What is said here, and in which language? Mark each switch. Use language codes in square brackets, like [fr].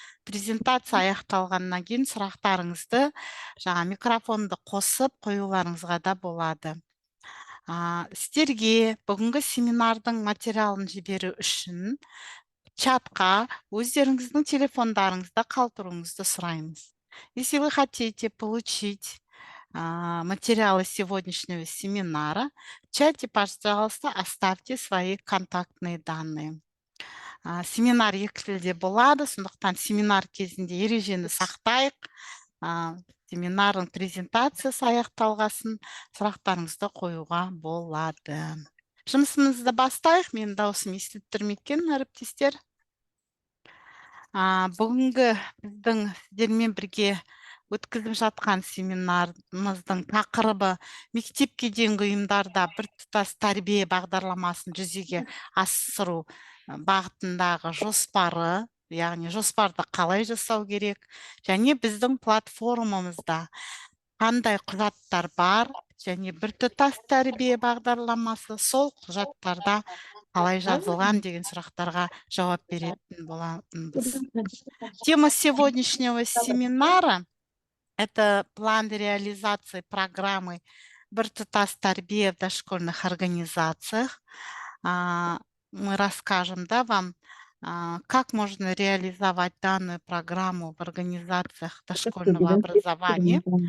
[kk] Презентация аяқталғаннан кейін сұрақтарыңызды микрофонды қосып қоюларыңызға да болады. Сіздерге бүгінгі семинардың материалын жіберу үшін чатқа өздеріңіздің телефондарыңызды қалдыруыңызды сұраймыз. [ru] Если вы хотите получить материалы сегодняшнего семинара, в чате, пожалуйста, оставьте свои контактные данные. [kk] Семинар екі тілде болады, сондықтан семинар кезінде ережені сақтайық. Семинардың презентациясы аяқталғасын сұрақтарыңызды қоюға болады. Жұмысымызды бастайық. Мен даусым естіліп тұр ма екен, әріптестер? Бүгінгі біздің сіздермен бірге өткізіп жатқан семинарымыздың тақырыбы мектепке дейінгі ұйымдарда біртұтас тәрбие бағдарламасын жүзеге асыру бағытындағы жоспары, яғни жоспарды қалай жасау керек, және біздің платформамызда қандай құжаттар бар, және біртұтас тәрбие бағдарламасы сол құжаттарда қалай жазылған деген сұрақтарға жауап беретін боламыз. [ru] Тема сегодняшнего семинара – это план реализации программы «Біртұтас тәрбие в дошкольных организациях». Мы расскажем, да, вам, как можно реализовать данную программу в организациях дошкольного образования.